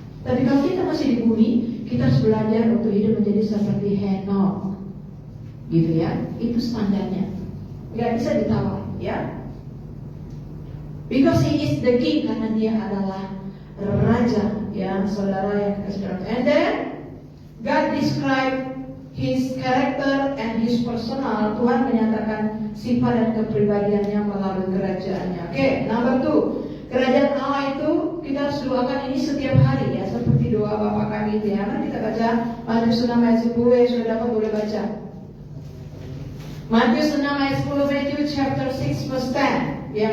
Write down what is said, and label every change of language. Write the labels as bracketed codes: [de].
[id] Tapi kalau kita masih di bumi, kita harus belajar untuk hidup menjadi seperti Henok, gitu ya. Itu standarnya, nggak bisa ditawar, ya. [en] Because he is the king, [id] karena dia adalah raja, ya saudara yang kasih dalam. [en] And then God describe his character and his personal. [id] Tuhan menyatakan sifat dan kepribadiannya melalui kerajaannya. Oke, number 2. Kerajaan Allah itu kita harus doakan ini setiap hari ya, seperti doa Bapa kami itu ya. Mari kita baca Matius 6 ayat 10 yang sudah dapat boleh baca. Matius 6 ayat 10, [en] Matthew chapter 6 verse 10.